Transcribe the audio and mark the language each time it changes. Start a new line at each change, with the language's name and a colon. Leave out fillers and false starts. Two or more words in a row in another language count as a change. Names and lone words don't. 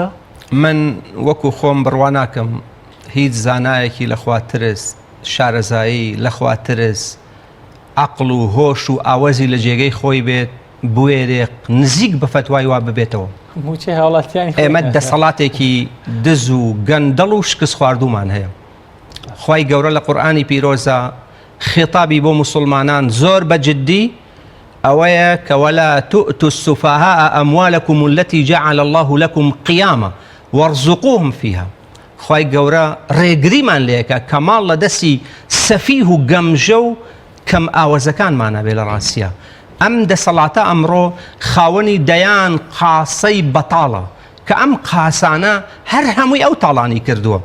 Central Kurdish: من وەکو خۆم بڕوا ناکەم هیچ زانایەکی لەخواترس شارەزایی لەخواترس عەقڵ و هۆش و ئاوەزی لە جێگەی خۆی بێت بوێرێ نزیک بە فتوای وا ببێتەوە. موچەی هاوڵاتیانی ئێمە دەسەڵاتێکی دز و گەندەڵ و شکست خواردومان هەیە. خوای گەورە لە قورئانی پیرۆزە خێتابی بۆ موسڵمانان زۆر بەجددی ئەوەیە کە
Arabic: وەلا تؤتوا السفهاء أموالكم التي جعل الله لكم قياما وارزقوهم فيها.
Central Kurdish: خوای گەورە ڕێگریمان لێکە کە ماڵ لە دەستی سەفیه و گەمژە و کەم ئاوەزەکانمانە بێ لە ڕاستیە. ئەم دەسەڵاتە ئەمڕۆ خاوەنی دەیان قاسەی بەتاڵە کە ئەم قاسانە هەر هەمووی ئەو تاڵانی کردووە.